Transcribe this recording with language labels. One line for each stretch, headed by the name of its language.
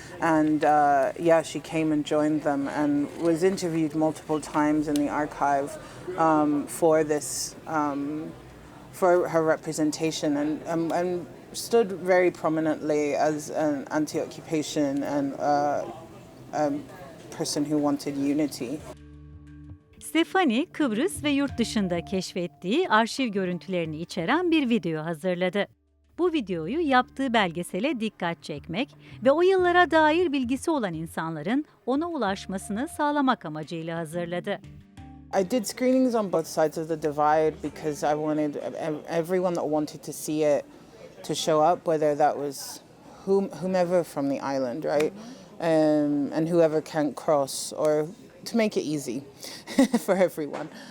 English: And she came and joined them and was interviewed multiple times in the archive for this, for her representation, and stood very prominently as an anti-occupation and a person who wanted unity.
Turkish: Stefani, Kıbrıs ve yurt dışında keşfettiği arşiv görüntülerini içeren bir video hazırladı. Bu videoyu yaptığı belgesele dikkat çekmek ve o yıllara dair bilgisi olan insanların ona ulaşmasını sağlamak amacıyla hazırladı.
English: I did screenings on both sides of the divide because I wanted everyone that wanted to see it to show up, whether that was whomever from the island, right? And whoever can't cross, or to make it easy for everyone.